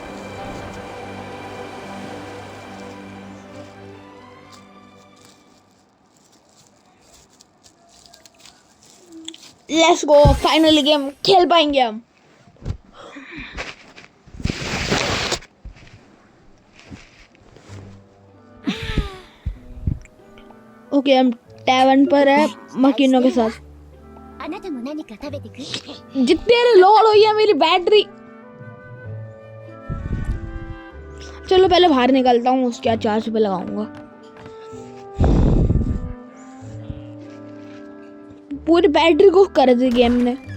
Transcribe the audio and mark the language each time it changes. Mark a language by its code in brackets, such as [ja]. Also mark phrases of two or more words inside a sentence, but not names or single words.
[en] Let's go, finally game [hi] खेल पाएंगे हम। ओके हम टैवन पर है मकीनों के साथ। [ja] あなたも何か食べてく？ [hi] जितने लोड हुई है मेरी बैटरी। चलो पहले बाहर निकलता हूँ, उसके बाद चार्ज पे लगाऊंगा। पूरी बैटरी को कर दी गेम ने।